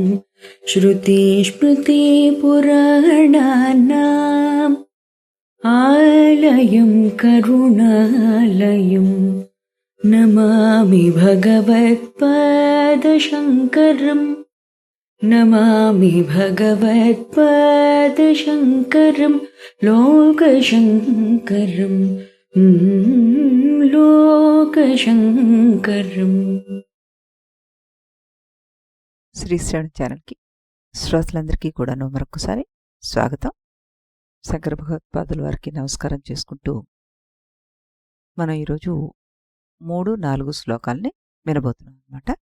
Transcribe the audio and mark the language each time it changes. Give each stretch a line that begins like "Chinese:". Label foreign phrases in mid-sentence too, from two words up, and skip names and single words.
Sanskrit: श्रुतिस्मृतिपुराणानाम् आलयं करुणालयं नमामि भगवत्पादशङ्करम् नमामि भगवत्पादशङ्करं लोकशङ्करं लोकशङ्करम्।
Telugu: శ్రీశ్రవణ ఛానల్కి శ్రోతలందరికీ కూడాను మరొకసారి స్వాగతం. శంకర భగవత్పాదుల వారికి నమస్కారం చేసుకుంటూ మనం ఈరోజు 3-4 శ్లోకాల్ని వినబోతున్నాం అన్నమాట.